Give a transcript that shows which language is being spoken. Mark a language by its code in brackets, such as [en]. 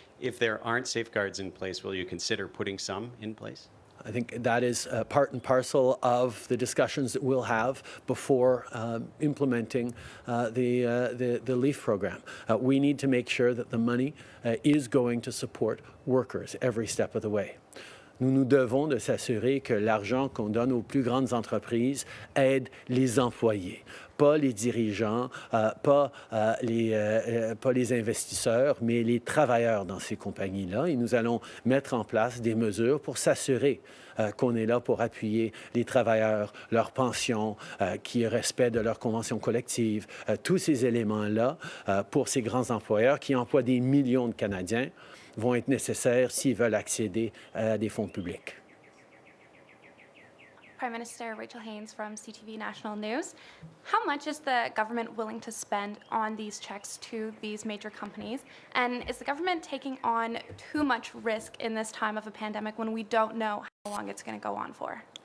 [en] If there aren't safeguards in place, will you consider putting some in place? I think that is part and parcel of the discussions that we'll have before implementing the LEAF program. We need to make sure that the money is going to support workers every step of the way. [fr] Nous nous devons de s'assurer que l'argent qu'on donne aux plus grandes entreprises aide les employés, pas les dirigeants, pas les investisseurs, mais les travailleurs dans ces compagnies-là. Et nous allons mettre en place des mesures pour s'assurer qu'on est là pour appuyer les travailleurs, leurs pensions, qui respect de leurs conventions collectives, tous ces éléments-là pour ces grands employeurs qui emploient des millions de Canadiens vont être nécessaires s'ils veulent accéder à des fonds publics. [en] Prime Minister Rachel Haynes from CTV National News. How much is the government willing to spend on these checks to these major companies? And is the government taking on too much risk in this time of a pandemic when we don't know how long it's going to go on for?